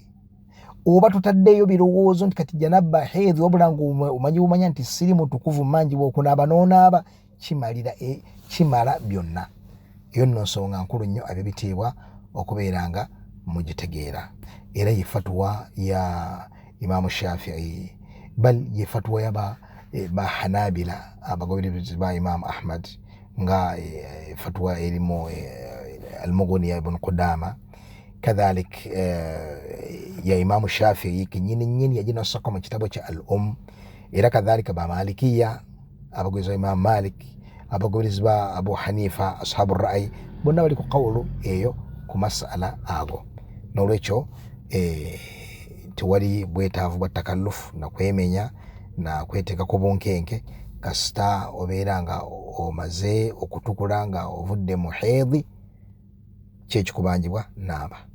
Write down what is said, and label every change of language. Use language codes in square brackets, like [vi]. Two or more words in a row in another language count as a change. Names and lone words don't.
[lg] Oba tutaddeyo birowoozo nti kati janaba hedhi wabula omanyi bumanya nti siri mutukuvu manjibwa okunaaba n'onaaba, kimala byonna. Eyo nno nsonga nkulu nnyo ab'ebitiibwa okubeera nga mugitegeera. Era ye fatwa ya Imam Shafi'i, bal ye fatwa ya ba Hanabila abagoberezi ba Imam Ahmad, nga fatwa erimu al-Mughni ya Ibn Qudama, kadhalik ya Imam Shafi'i kinyini yaginasaka mu kitabo kya era kadhalika ba Malikiya abagoberezi ba Imam Malik, abagoberezi ba Abu Hanifa [ar] أصحاب الرأي, [lg] bonna bali ku qawlu eyo ku masala ago. N'olwekyo tewali bwetaavu bwa takallufu na kwemenya na kweteeka ku bunkenke kasita obeera nga omaze okutukula nga ovudde mu hedhi, kyekikubanjibwa naaba.